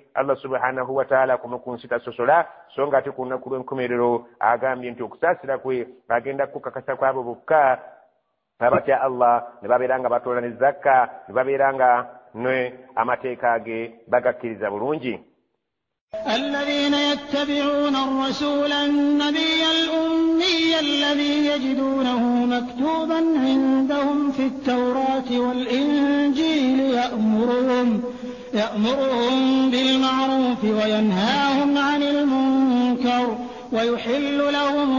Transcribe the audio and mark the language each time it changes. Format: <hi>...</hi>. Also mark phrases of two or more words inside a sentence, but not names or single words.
<ar>الله سبحانه وتعالى</ar> <lg>kuno ku nsi tasosola so nga ate ku lunaku lw'enkomerero agambye nti okusaasira kwe agenda kukakasa kwabo bokka abatya Allah ne babeera nga batoola ne zakka ne babeera nga ne amateeka ge bagakkiriza bulungi.</lg> <ar>الذين يتبعون الرسول النبي الأمي الذي يجدونه مكتوبا عندهم في التوراة والإنجيل يأمرهم بالمعروف وينهاهم عن المنكر ويحل لهم</ar>